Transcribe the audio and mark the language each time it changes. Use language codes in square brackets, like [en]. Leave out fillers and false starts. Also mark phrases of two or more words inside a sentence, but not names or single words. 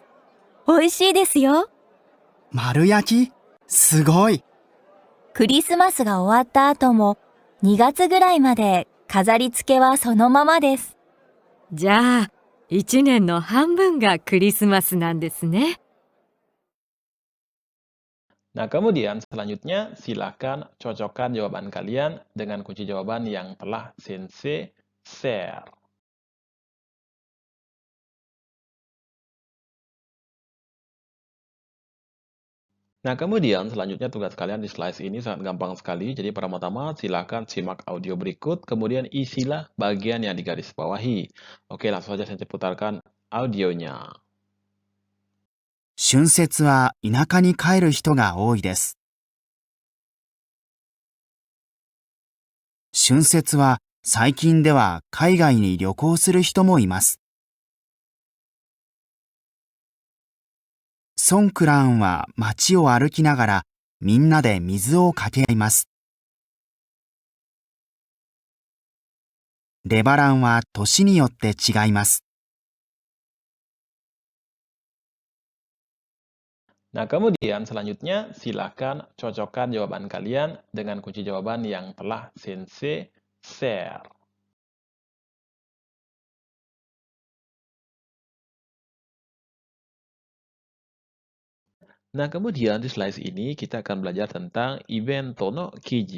[ja] 美味しいですよ。丸焼き？すごい。クリスマスが終わった後も2月ぐらいまで飾り付けはそのままです。じゃあ、1年の半分がクリスマスなんですね。 [id] Nah, kemudian selanjutnya silakan cocokkan jawaban kalian dengan kunci jawaban yang telah Sensei share. Nah, kemudian selanjutnya tugas kalian di slide ini sangat gampang sekali. Jadi pertama-tama silakan simak audio berikut, kemudian isilah bagian yang digarisbawahi. Oke, langsung saja saya putarkan audionya. [ja] 春節は田舎に帰る人が多いです。春節は最近では海外に旅行する人もいます。ソンクランは街を歩きながらみんなで水をかけ合います。レバランは年によって違います。 [id] Nah, kemudian selanjutnya silakan cocokkan jawaban kalian dengan kunci jawaban yang telah Sensei share. Nah, kemudian di slide ini kita akan belajar tentang [ja] イベント の 記事.